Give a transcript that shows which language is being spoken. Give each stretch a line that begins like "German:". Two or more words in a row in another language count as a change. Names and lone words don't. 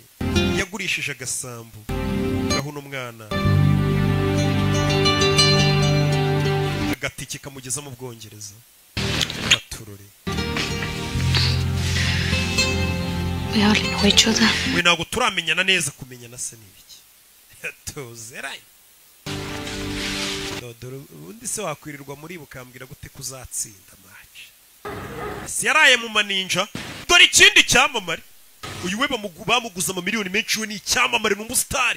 Kinyarwanda: Yagurishije agasambu. Gaho no mwana. Agatiki kamugeza mu Bwongereza. Baturore.
English: We hardly know each other.
Kinyarwanda: We ntabwo turamenyana neza kumenyana se n'ibiki. Tuzeraye. Dodo undi se wakwirirwa muri bukambwira gute kuzatsinda match. Si yaraye mu maninja. Dore ikindi cyamamare. Uyu we bamuguza amamiliyoni menshi we ni icyamamare n'umustar.